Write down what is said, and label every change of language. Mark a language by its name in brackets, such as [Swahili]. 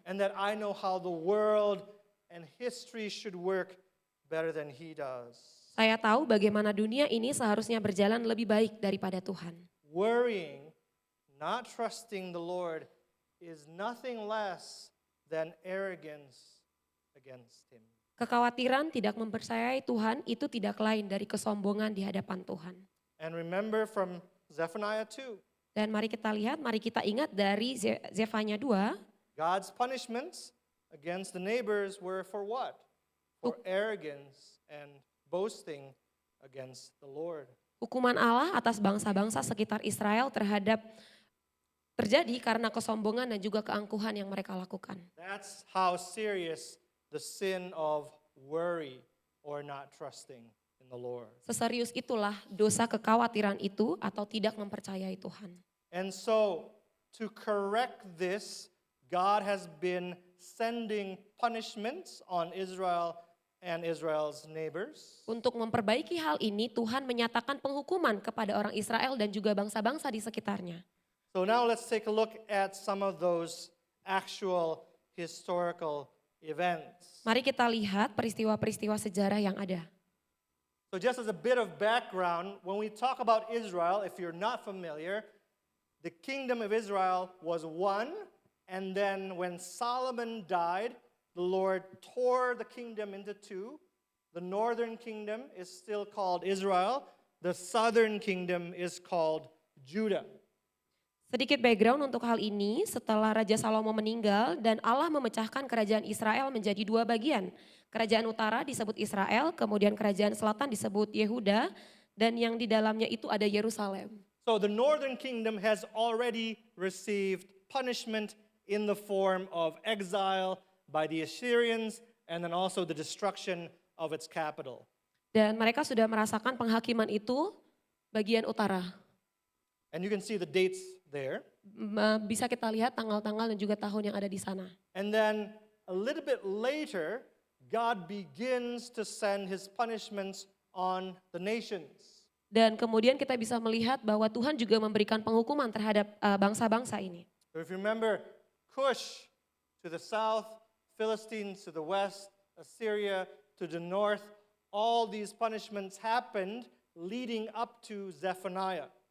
[English] And that I know how the world and history should work better than He does. [Indonesian] Saya tahu bagaimana dunia ini seharusnya berjalan lebih baik daripada Tuhan. [English] Worrying, not trusting the Lord, is nothing less than arrogance against Him. [Indonesian] Kekhawatiran tidak mempercayai Tuhan itu tidak lain dari kesombongan di hadapan Tuhan. [English] And remember from Zephaniah 2, [Indonesian] Dan mari kita ingat dari Zefanya 2, [English] God's punishments against the neighbors were for what? For arrogance and boasting against the Lord. [Indonesian] hukuman Allah atas bangsa-bangsa sekitar Israel terjadi karena kesombongan dan juga keangkuhan yang mereka lakukan. [English] That's how serious the sin of worry or not trusting in the Lord. [Indonesian] Seserius itulah dosa kekhawatiran itu atau tidak mempercayai Tuhan. [English] And so, to correct this, God has been sending punishments on Israel and Israel's neighbors. [Indonesian] Untuk memperbaiki hal ini, Tuhan menyatakan penghukuman kepada orang Israel dan juga bangsa-bangsa di sekitarnya. [English] So now let's take a look at some of those actual historical events. [Indonesian] Mari kita lihat peristiwa-peristiwa sejarah yang ada. [English] So just as a bit of background, when we talk about Israel, if you're not familiar, the kingdom of Israel was one, and then when Solomon died, the Lord tore the kingdom into two. The northern kingdom is still called Israel. The southern kingdom is called Judah. [Indonesian] Sedikit background untuk hal ini, setelah Raja Salomo meninggal dan Allah memecahkan kerajaan Israel menjadi dua bagian. Kerajaan utara disebut Israel, kemudian kerajaan selatan disebut Yehuda, dan yang di dalamnya itu ada Yerusalem. [English] So the northern kingdom has already received punishment in the form of exile by the Assyrians and then also the destruction of its capital. [Indonesian] Dan mereka sudah merasakan penghakiman itu bagian utara. [English] And you can see the dates there. [Indonesian] Bisa kita lihat tanggal-tanggal dan juga tahun yang ada di sana. [English] And then a little bit later, God begins to send His punishments on the nations. [Indonesian] Dan kemudian kita bisa melihat bahwa Tuhan juga memberikan penghukuman terhadap bangsa-bangsa ini. [English] So if you remember, Cush to the south, Philistines to the west, Assyria to the north, all these punishments happened leading up to Zephaniah.